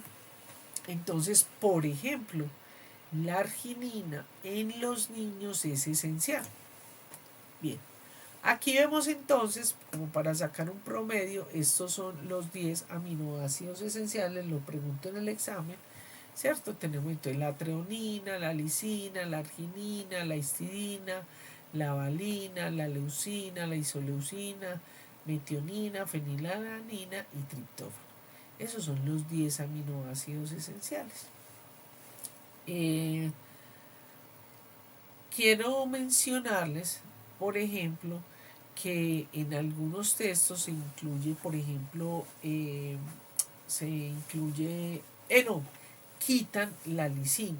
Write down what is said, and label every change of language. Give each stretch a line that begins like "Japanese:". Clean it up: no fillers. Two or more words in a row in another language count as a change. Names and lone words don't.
Spanish: Entonces, por ejemplo, la arginina en los niños es esencial. Bien, aquí vemos entonces, como para sacar un promedio, estos son los 10 aminoácidos esenciales, lo pregunto en el examen, ¿cierto? Tenemos entonces la treonina, la lisina, la arginina, la histidina, la valina, la leucina, la isoleucina, metionina, fenilalanina y triptófano. Esos son los 10 aminoácidos esenciales. Quiero mencionarles, por ejemplo, que en algunos textos se incluye, por ejemplo, no, quitan la lisina.